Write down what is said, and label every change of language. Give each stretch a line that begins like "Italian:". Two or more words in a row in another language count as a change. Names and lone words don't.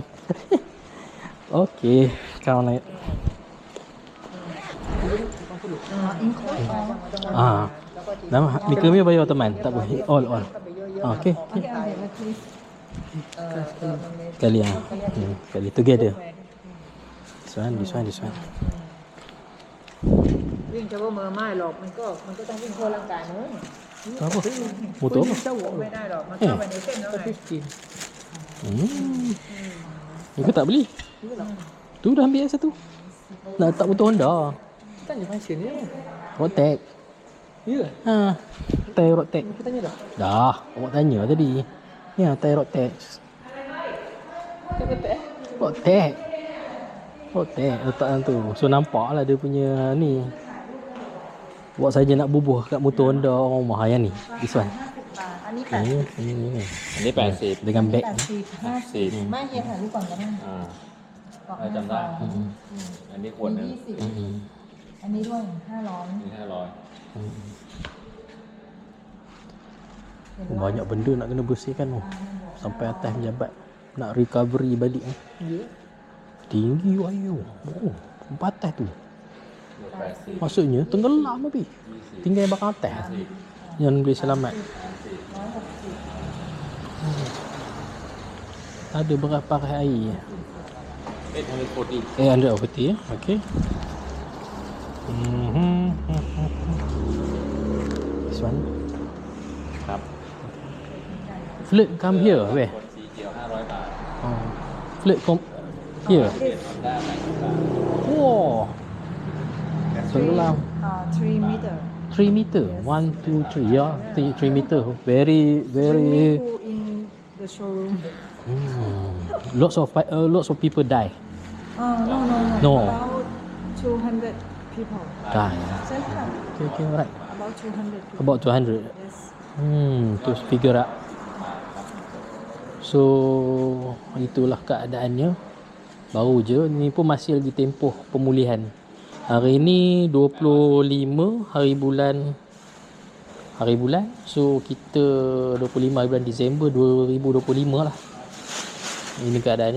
Malay: Okey. Kau naik. Nama Mika ni bayar teman. Tak boleh. All. Okey. Kali kali together.
English: This one.
Thai: วิ่งเฉพาะมือไม่หรอกมันก็ต้องวิ่งทั่วร่างกายนู้น
Malay: Apa? Motor apa?
Thai: ไม่ได้หรอกมันเข้าไปในเส้นแล้วไง
Malay: Kau tak beli? Tu dah ambil satu. Nak letak motor Honda. Tanya fashion ni. Rotex. Ya. Thai Rotex. Kita tanya dah. Dah, awak tanya tadi. Ya, Thai Rotex. Tak kata Rotex letak dalam tu. So nampaklah dia punya ni. Buat saja nak bubuh kat motor Honda orang rumah yang ni.
English: This one.
Thai: อันนี้
Malay: Ni.
Thai: อันนี้80
Malay: Dengan beg. 80
Thai: ไม่เฮียถ่ายรูปก่อนก็ได้ จำได้ อันนี้ขวดหนึ่ง อันนี้ด้วย500 นี่500
Malay: Banyak benda nak kena bersihkan tu. Sampai atas pejabat nak recovery balik. Ya. Tinggi ayu. Oh, sampai atas tu. 80 Maksudnya tenggelam tapi. Tinggal yang bakal atas. Yang boleh selamat. Ada berapa air? 840. 840 ya.
English: Okay. This one.
Thai: ครับ
English: Float come here where?
Thai: คนสีเขียว500 บาท
English: Oh. Float come here.
Thai: ได้ไหมครับ
Malay: Wow. Tenggelam.
English: 3 meter. 3 meter. 1, 2, 3. Yeah, 3 meter. Very, very. Swimming pool in the showroom. Lots of people die. No. No. About 200 people. Die. Same time. Okay, right. About 200 people. About 200. Yes. To figure out. So,
Malay: itulah keadaannya. Baru je. Ni pun masih lagi tempoh pemulihan. Hari ni 25 hari bulan. So, kita 25 hari bulan Disember 2025 lah. Ini keadaannya.